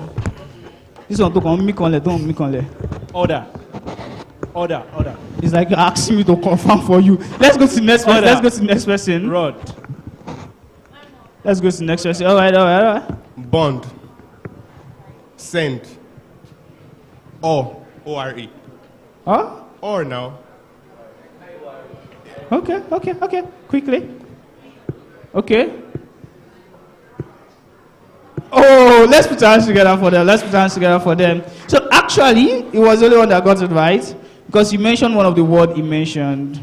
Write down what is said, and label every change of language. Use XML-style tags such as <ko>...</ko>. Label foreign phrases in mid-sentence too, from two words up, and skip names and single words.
<en>This one don't me conle. Order. It's like you're asking me to confirm for you. Let's go to the next person. Rod. Let's go to the next person. All right. Bond. Send. O-R-E. Huh? Or now. Okay. Quickly. Okay. Oh, let's put our hands together for them. So actually, it was the only one that got it right because you mentioned one of the words he mentioned.</en>